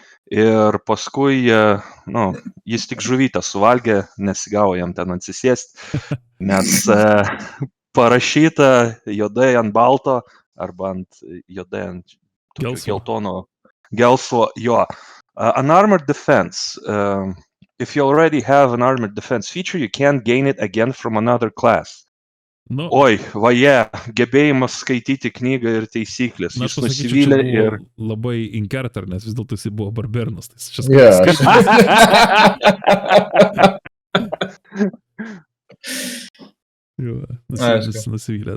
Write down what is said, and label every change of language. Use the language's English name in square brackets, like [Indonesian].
[Lithuanian] Ir paskui, nu, jis tik žuvytę suvalgė, nesigavo jam ten atsisėsti, nes parašyta juodai ant balto arba ant juodai ant geltono gelsvo, jo. [English] Unarmored Defense. If you already have an armored defense feature, you can't gain it again from another class. Nu, [Lithuanian] Oi, gebėjimas skaityti knygą ir taisyklės. Na, Jis aš pasakyčiau, nusivylė čia ir... labai inkertar, nes vis dėlto jis buvo barbernas. Tai čia nusivylė.